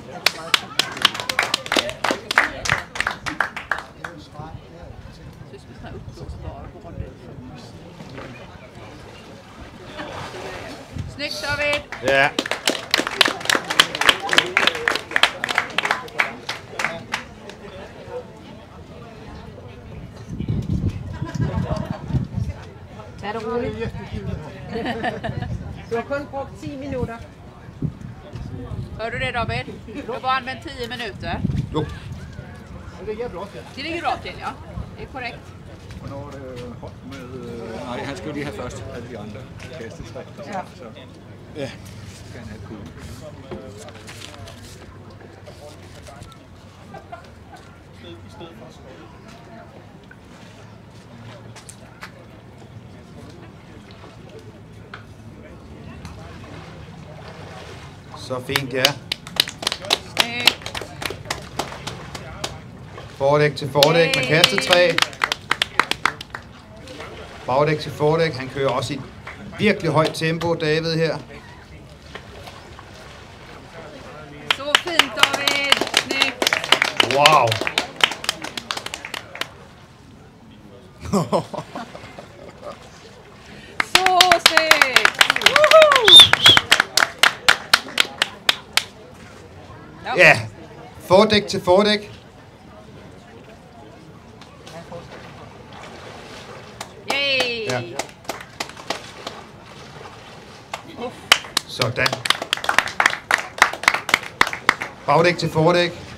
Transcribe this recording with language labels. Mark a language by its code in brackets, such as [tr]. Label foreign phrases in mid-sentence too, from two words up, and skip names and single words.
[sv] Snyggt, David. Ja. [da] Er det roligt? Du har kun brugt 10 minutter. [sv] Hör du det, David? Du har bara använt 10 minuter. Jo. Det ligger bra till. Det ligger bra till, ja. Det är korrekt. [da] Hvornår er det hold med... Nej, han skal jo lige have først, alle de andre kastet 3. Ja. Så ja, skal han have kuglen. Så fint, ja. [sv] Snyggt. [da] Fordæk til fordæk med kastetræ. Bagdæk til fordæk. Han kører også i et virkelig højt tempo, David her. [sv] Så fint, David. Snyggt. Wow. Så snyggt. Woho! [da] Ja, fordæk til fordæk. Yay! Ja. Sådan. Bagdæk til fordæk.